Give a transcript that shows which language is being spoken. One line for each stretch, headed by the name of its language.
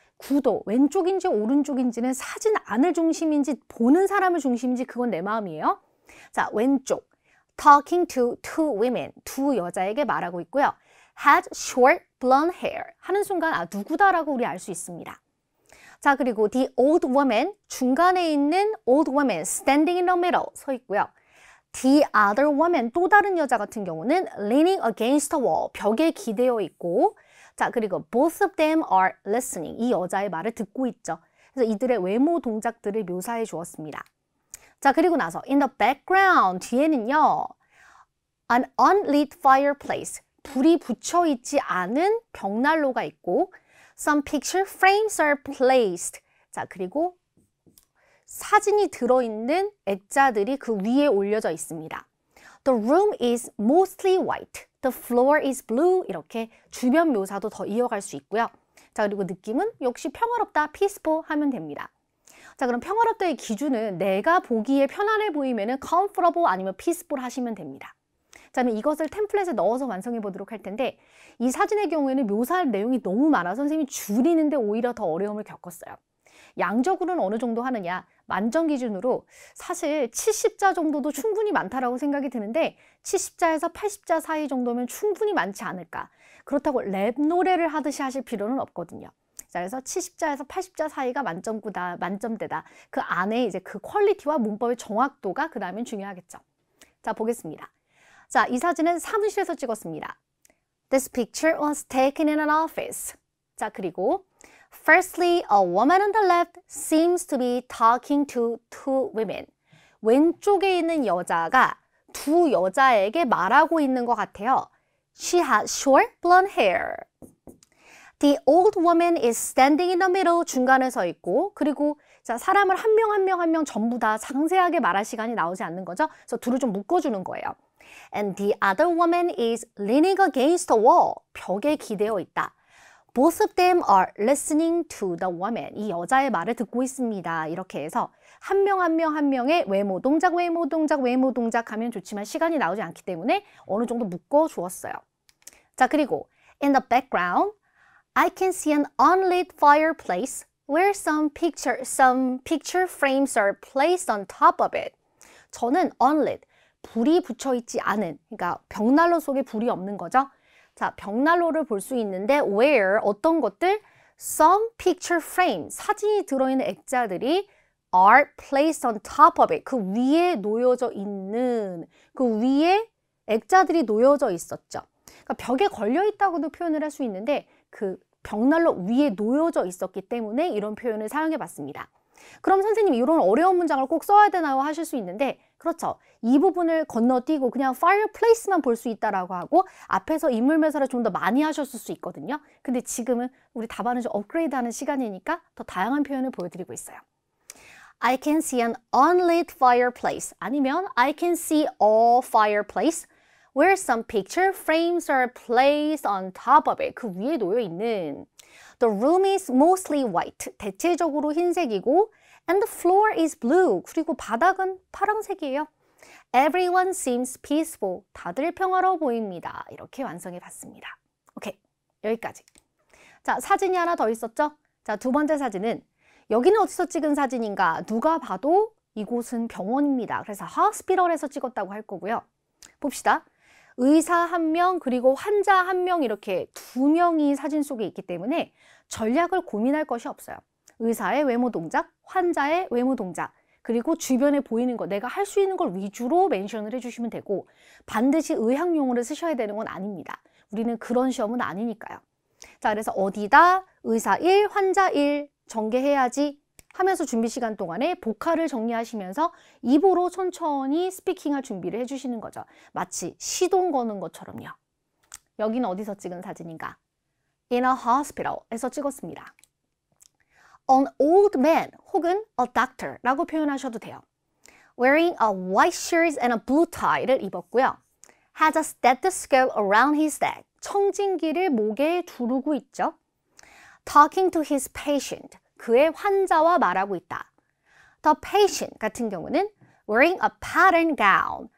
Korean: 구도, 왼쪽인지 오른쪽인지는 사진 안을 중심인지 보는 사람을 중심인지 그건 내 마음이에요. 자, 왼쪽
English: talking to two women,
Korean: 두 여자에게 말하고 있고요.
English: had short blonde hair
Korean: 하는 순간 아 누구다라고 우리 알 수 있습니다. 자, 그리고
English: the old woman,
Korean: 중간에 있는
English: old woman standing in the middle
Korean: 서 있고요.
English: The other woman,
Korean: 또 다른 여자 같은 경우는
English: leaning against the wall,
Korean: 벽에 기대어 있고 자, 그리고
English: both of them are listening,
Korean: 이 여자의 말을 듣고 있죠. 그래서 이들의 외모 동작들을 묘사해 주었습니다. 자, 그리고 나서
English: in the background,
Korean: 뒤에는요.
English: an unlit fireplace,
Korean: 불이 붙여 있지 않은 벽난로가 있고
English: some picture frames are placed.
Korean: 자, 그리고 사진이 들어있는 액자들이 그 위에 올려져 있습니다.
English: The room is mostly white. The floor is blue.
Korean: 이렇게 주변 묘사도 더 이어갈 수 있고요. 자, 그리고 느낌은 역시 평화롭다, peaceful 하면 됩니다. 자, 그럼 평화롭다의 기준은 내가 보기에 편안해 보이면은 comfortable 아니면 peaceful 하시면 됩니다. 자, 그럼 이것을 템플릿에 넣어서 완성해 보도록 할 텐데 이 사진의 경우에는 묘사할 내용이 너무 많아서 선생님이 줄이는데 오히려 더 어려움을 겪었어요. 양적으로는 어느 정도 하느냐? 만점 기준으로 사실 70자 정도도 충분히 많다라고 생각이 드는데 70자에서 80자 사이 정도면 충분히 많지 않을까. 그렇다고 랩 노래를 하듯이 하실 필요는 없거든요. 자, 그래서 70자에서 80자 사이가 만점구다, 만점대다. 그 안에 이제 그 퀄리티와 문법의 정확도가 그 다음엔 중요하겠죠. 자, 보겠습니다. 자, 이 사진은 사무실에서 찍었습니다.
English: This picture was taken in an office.
Korean: 자, 그리고
English: Firstly, a woman on the left seems to be talking to two women.
Korean: 왼쪽에 있는 여자가 두 여자에게 말하고 있는 것 같아요.
English: She has short blonde hair. The old woman is standing in the middle,
Korean: 중간에 서 있고, 그리고 자, 사람을 한 명 한 명 한 명 전부 다 상세하게 말할 시간이 나오지 않는 거죠. 그래서 둘을 좀 묶어주는 거예요.
English: And the other woman is leaning against the wall.
Korean: 벽에 기대어 있다.
English: Both of them are listening to the woman.
Korean: 이 여자의 말을 듣고 있습니다. 이렇게 해서 한 명 한 명 한 명의 외모 동작, 외모 동작, 외모 동작 하면 좋지만 시간이 나오지 않기 때문에 어느 정도 묶어 주었어요. 자, 그리고
English: in the background, I can see an unlit fireplace where some picture frames are placed on top of it.
Korean: 저는 unlit, 불이 붙여 있지 않은, 그러니까 벽난로 속에 불이 없는 거죠. 자, 벽난로를 볼 수 있는데 where, 어떤 것들?
English: Some picture frame,
Korean: 사진이 들어있는 액자들이
English: are placed on top of it.
Korean: 그 위에 놓여져 있는, 그 위에 액자들이 놓여져 있었죠. 그러니까 벽에 걸려 있다고도 표현을 할 수 있는데 그 벽난로 위에 놓여져 있었기 때문에 이런 표현을 사용해 봤습니다. 그럼 선생님 이런 어려운 문장을 꼭 써야 되나요? 하실 수 있는데 그렇죠. 이 부분을 건너뛰고 그냥 fireplace만 볼 수 있다라고 하고 앞에서 인물 묘사를 좀 더 많이 하셨을 수 있거든요. 근데 지금은 우리 답안을 좀 업그레이드하는 시간이니까 더 다양한 표현을 보여드리고 있어요.
English: I can see an unlit fireplace 아니면 I can see a fireplace where some picture frames are placed on top of it.
Korean: 그 위에 놓여 있는
English: The room is mostly white.
Korean: 대체적으로 흰색이고
English: And the floor is blue.
Korean: 그리고 바닥은 파란색이에요.
English: Everyone seems peaceful.
Korean: 다들 평화로워 보입니다. 이렇게 완성해 봤습니다. 오케이, 여기까지. 자, 사진이 하나 더 있었죠? 자, 두 번째 사진은 여기는 어디서 찍은 사진인가? 누가 봐도 이곳은 병원입니다. 그래서 hospital에서 찍었다고 할 거고요. 봅시다. 의사 한 명 그리고 환자 한 명 이렇게 두 명이 사진 속에 있기 때문에 전략을 고민할 것이 없어요. 의사의 외모 동작, 환자의 외모 동작, 그리고 주변에 보이는 거, 내가 할 수 있는 걸 위주로 멘션을 해주시면 되고 반드시 의학용어를 쓰셔야 되는 건 아닙니다. 우리는 그런 시험은 아니니까요. 자, 그래서 어디다 의사 1, 환자 1 전개해야지 하면서 준비 시간 동안에 보카를 정리하시면서 입으로 천천히 스피킹할 준비를 해주시는 거죠. 마치 시동 거는 것처럼요. 여기는 어디서 찍은 사진인가?
English: In a hospital에서
Korean: 찍었습니다.
English: An old man 혹은 a doctor
Korean: 라고 표현하셔도 돼요.
English: Wearing a white shirt and a blue tie를
Korean: 입었고요.
English: Has a stethoscope around his neck.
Korean: 청진기를 목에 두르고 있죠.
English: Talking to his patient.
Korean: 그의 환자와 말하고 있다.
English: The patient
Korean: 같은 경우는
English: wearing a pattern gown.